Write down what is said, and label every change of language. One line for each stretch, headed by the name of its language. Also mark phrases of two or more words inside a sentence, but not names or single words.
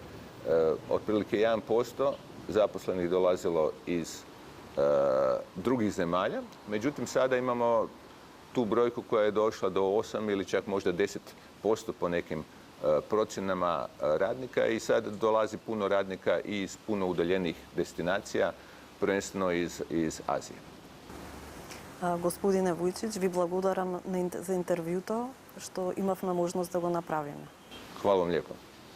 Croatian: Otprilike 1% zaposlenih dolazilo iz drugih zemalja. Međutim, sada imamo tu brojku koja je došla do 8 ili čak možda 10% po nekim procjenama radnika i sad dolazi puno radnika i iz puno udaljenih destinacija, prvenstveno iz Azije.
Macedonian: Господине Вујчич, ви благодарам за интервјуто, што имавме можност да го направиме.
Croatian: Hvala vam lijepo.